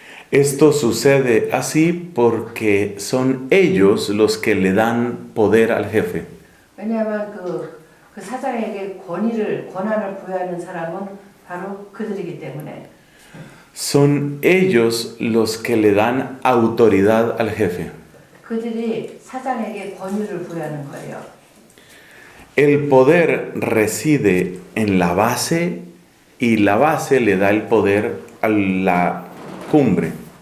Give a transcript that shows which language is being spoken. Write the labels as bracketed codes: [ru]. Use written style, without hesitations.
[es] Esto sucede así porque son ellos los que le dan poder al jefe. [ko] 왜냐하면 그 사장에게 권한을 부여하는 사람은 바로 그들이기 때문에. [es] Son ellos los que le dan autoridad al jefe. [ko] 그들이 사장에게 권위를 부여하는 거예요. [es] El poder reside en la base y la base le da el poder a la cumbre.